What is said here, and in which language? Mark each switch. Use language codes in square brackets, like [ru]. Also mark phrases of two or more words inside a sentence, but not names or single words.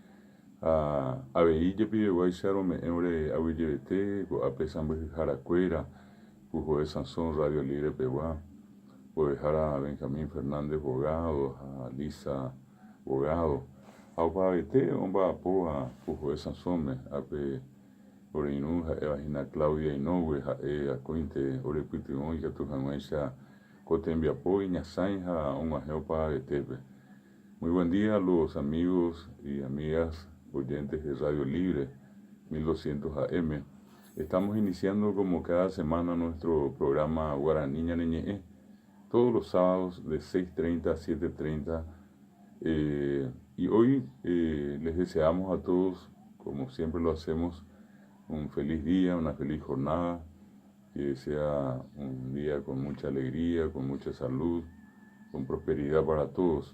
[gn] Avei jepiveguáicha rome'ẽ ore aguyjevete ko'ápe sãmbyhyharakuéra Pujoe Sãso Radio Libre pegua ovehára Benjamín Fernández Bogado ha Lisa Bogado ha opavete omba'apóva Pujoe Sãsóme ápe oreirũ ha'evahína Claudia Inoue ha'e akóinte orepytyvõ ikatu hag̃uáicha ko tembiapo iñasãi ha og̃uahẽ opavavetépe. [es] Muy buen día a los amigos y amigas oyentes de Radio Libre 1200 AM. Estamos iniciando como cada semana nuestro programa Guaraní ñane ñe'ẽ todos los sábados de 6:30 a 7:30. Y hoy les deseamos a todos, como siempre lo hacemos, un feliz día, una feliz jornada, que sea un día con mucha alegría, con mucha salud, con prosperidad para todos.